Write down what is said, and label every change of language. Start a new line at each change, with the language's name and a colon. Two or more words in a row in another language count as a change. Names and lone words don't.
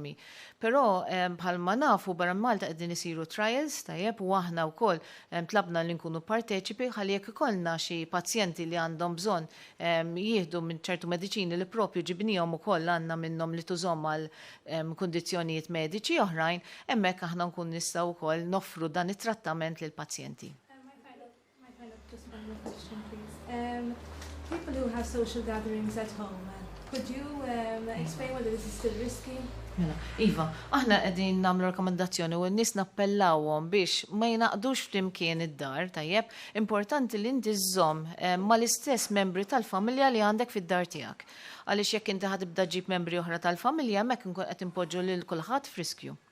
Maltese: Però bħalma nafu barra Malta qegħdin isiru trials tajjeb u aħna wkoll tlabna li nkunu parteċipi ħalli jekk ikollna xi pazjenti li għandhom bżonn jieħdu minn ċertu mediċini li propju ġibnihom ukoll għandna minnhom li tużhom għal kundizzjonijiet mediċi oħrajn, hemmhekk aħna nkun nistgħu wkoll noffru dan it-trattament lil pazjenti.
English: Just one more question, please. People who have social gatherings at home, could you explain whether this is still risky?
Maltese: Mela, Iva, aħna qegħdin nagħmlu rakkomandazzjoni u n-nies nappellawhom biex ma jnaqdux flimkien id-dar, tajjeb, importanti li inti żżomm mal-istess membri tal-familja li għandek fid-dar tiegħek. Għaliex jekk inti ħadibda ġib membri oħra tal-familja hemmhekk inkun qed impoġġu lil kulħadd f'riskju.